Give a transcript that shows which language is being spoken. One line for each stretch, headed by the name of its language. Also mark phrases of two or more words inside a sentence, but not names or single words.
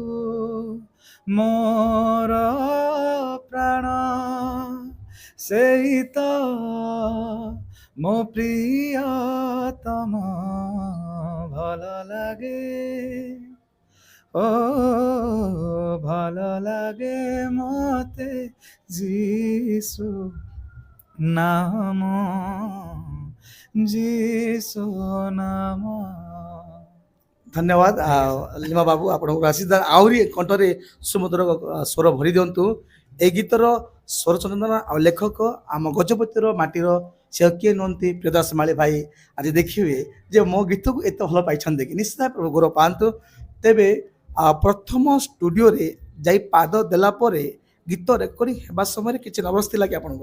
Odia: ମୋର ପ୍ରାଣ ସେଇ ତ ମୋ ପ୍ରିୟତମ ଭଲ ଲାଗେ ଓ ଭଲ ଲାଗେ ମତେ ଯିଶୁ ନାମ ଯିଶୁ ନାମ। ଧନ୍ୟବାଦ
English: Thank you, sir.
Odia: ଲିମା ବାବୁ ଆପଣଙ୍କୁ ଆଶୀର୍ବାଦ ଆହୁରି କଣ୍ଠରେ ସୁମଧୁର ସ୍ୱର ଭରି ଦିଅନ୍ତୁ। ଏଇ ଗୀତର ସ୍ୱର ଚନ୍ଦନ ଆଉ ଲେଖକ ଆମ ଗଜପତିର ମାଟିର ସେ କିଏ ନୁହନ୍ତି ପ୍ରିୟଦାସ ମାଳି ଭାଇ। ଆଜି ଦେଖିବେ ଯେ ମୋ ଗୀତକୁ ଏତେ ଭଲ ପାଇଛନ୍ତି କି ନିଶ୍ଚିତ ପ୍ରଭୁ ଗୌରବ ପାଆନ୍ତୁ। ତେବେ ପ୍ରଥମ ଷ୍ଟୁଡ଼ିଓରେ ଯାଇ ପାଦ ଦେଲା ପରେ ଗୀତ ରେକର୍ଡିଂ ହେବା ସମୟରେ କିଛି ନର୍ଭସ ଥିଲା କି ଆପଣଙ୍କର?